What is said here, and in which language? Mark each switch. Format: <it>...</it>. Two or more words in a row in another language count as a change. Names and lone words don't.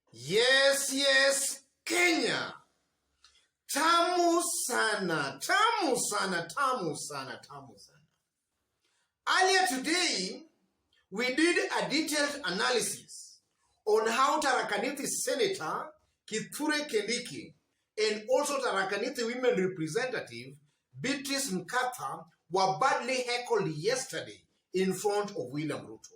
<en>Yes, Kenya.</en> <sw>Tamu sana, tamu sana, tamu sana, tamu sana.</sw> <en>Earlier today, we did a detailed analysis on how Tharaka Nithi Senator Kithure Kindiki and also Tharaka Nithi Women Representative Beatrice Mkatha were badly heckled yesterday in front of William Ruto.</en>